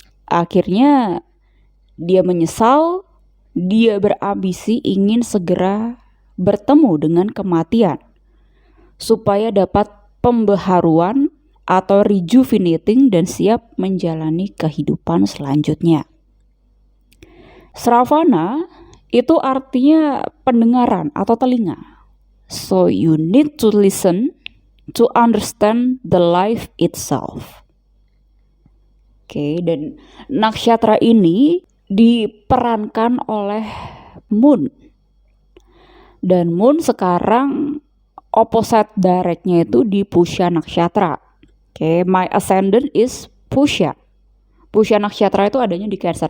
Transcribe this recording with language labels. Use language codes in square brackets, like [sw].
[id] Akhirnya dia menyesal, dia berambisi ingin segera bertemu dengan kematian supaya dapat pembaharuan atau rejuvenating dan siap menjalani kehidupan selanjutnya. Sravana itu artinya pendengaran atau telinga. [en] So you need to listen to understand the life itself. [id] Oke, dan nakshatra ini diperankan oleh Moon. Dan Moon sekarang opposite directnya itu di Pusha nakshatra. Oke, [en] my ascendant is Pusha. [id] Pusha nakshatra itu adanya di Cancer.